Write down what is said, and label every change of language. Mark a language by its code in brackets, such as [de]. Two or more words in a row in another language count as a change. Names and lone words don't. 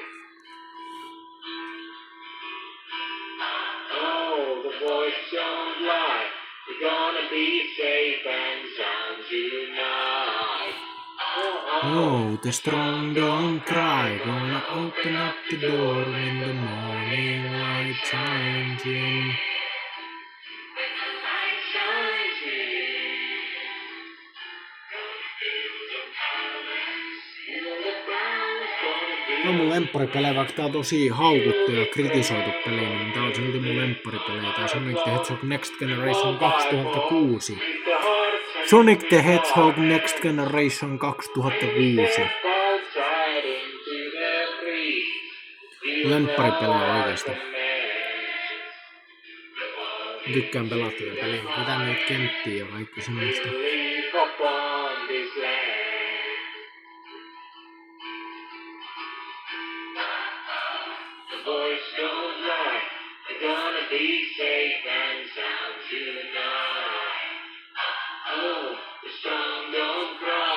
[en] Oh, the voice don't lie. We're gonna be safe and sound tonight. Oh, the strong don't cry. Gonna open up the door when the morning light shines in. [fi] Tää on mun lempparipelejä, vaikka tää on tosi haukuttu ja kritisoitu peli, niin tää on silti mun lempparipelejä. Tää Sonic the Hedgehog Next Generation 2006. Sonic the Hedgehog Next Generation 2006. Lempparipelejä oikeesti. Tykkään pelata tätä peliä. Vetää niitä kenttiä ja kaikki semmoista. [en] Be safe and sound tonight. Oh, the strong don't cry.